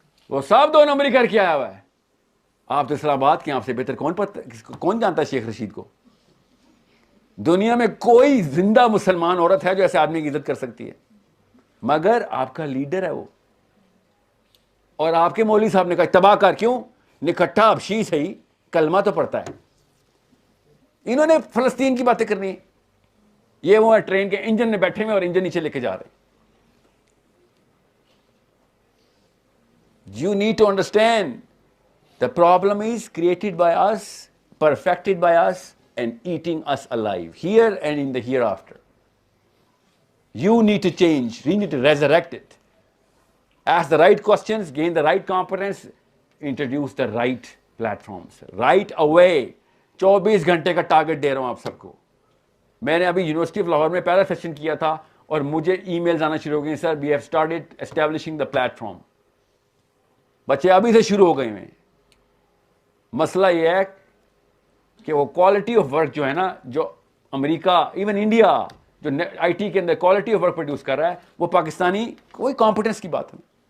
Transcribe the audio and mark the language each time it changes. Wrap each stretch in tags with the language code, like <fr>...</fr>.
<ur>وہ صاحب 2 نمبر ہی کر کے آیا ہوا ہے. آپ تو اسلام آباد کے, آپ سے بہتر کون جانتا ہے شیخ رشید کو؟ دنیا میں کوئی زندہ مسلمان عورت ہے جو ایسے آدمی کی عزت کر سکتی ہے؟ مگر آپ کا لیڈر ہے وہ. اور آپ کے مولوی صاحب نے کہا تباہ کر. کیوں؟ نکھٹا حبشی سے ہی کلمہ تو پڑھتا ہے. انہوں نے فلسطین کی باتیں کرنی ہیں. یہ وہ ٹرین کے انجن میں بیٹھے ہوئے اور انجن نیچے لے کے جا رہے ہیں.</ur> <en>You need to understand the problem is created by us, perfected by us, and eating us alive here and in the hereafter. You need to change. We need to resurrect it. Ask the right questions, gain the right competence, introduce the right platforms. Right away,</en> <ur>24 گھنٹے کا target دے رہا ہوں آپ سب کو. میں نے ابھی university of Lahore میں پہلا سیشن کیا تھا اور مجھے ای میلز آنا شروع ہو گئے,</ur> <en>Sir we have started establishing the platform.</en> <ur>بچے ابھی سے شروع ہو گئے ہیں. مسئلہ یہ ہے کہ وہ کوالٹی آف ورک جو ہے نا, جو امریکہ ایون انڈیا جو آئی ٹی کے اندر کوالٹی آف ورک پروڈیوس کر رہا ہے, وہ پاکستانی کوئی کمپٹنس کی بات نہیں.</ur>